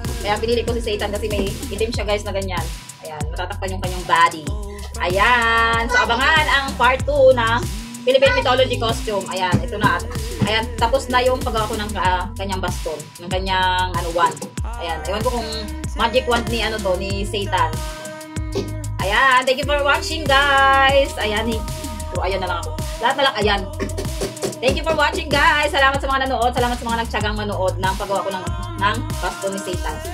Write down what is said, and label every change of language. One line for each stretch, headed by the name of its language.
Filipino: Kaya pinili ko si Satan kasi may itim siya guys na ganyan. Ayan, matatakpan yung kanyang body. Ayan, so abangan ang part 2 ng Philippine mythology costume. Ayan, ito na. Ayan, tapos na yung paggawa ko ng kanyang baston, ng kanyang wand. Ayan, ewan ko kung magic wand ni ni Satan. Ayan,
English: thank you for watching guys.
Filipino: Ayan, ayan na lang ako. Lahat na lang, ayan.
English: Thank you for watching guys.
Filipino: Salamat sa mga nanood. Salamat sa mga nagtsagang manood ng paggawa ko ng baston ni Satan.